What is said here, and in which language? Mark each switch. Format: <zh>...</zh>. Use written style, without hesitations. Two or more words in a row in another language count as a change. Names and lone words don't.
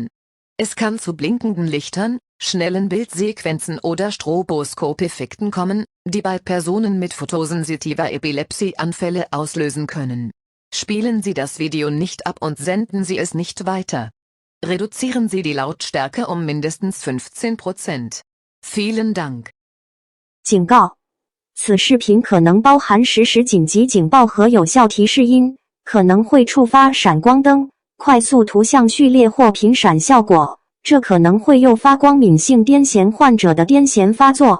<de>Es kann zu blinkenden Lichtern, schnellen Bildsequenzen oder Stroboskopeffekten kommen, die bei Personen mit photosensitiver Epilepsie Anfälle auslösen können. Spielen Sie das Video nicht ab und senden Sie es nicht weiter. Reduzieren Sie die Lautstärke um mindestens 15%. Vielen Dank.</de> <zh>警告：此视频可能包含实时紧急警报和有效提示音，可能会触发闪光灯、快速图像序列或频闪效果，这可能会诱发光敏性癫痫患者的癫痫发作。</zh>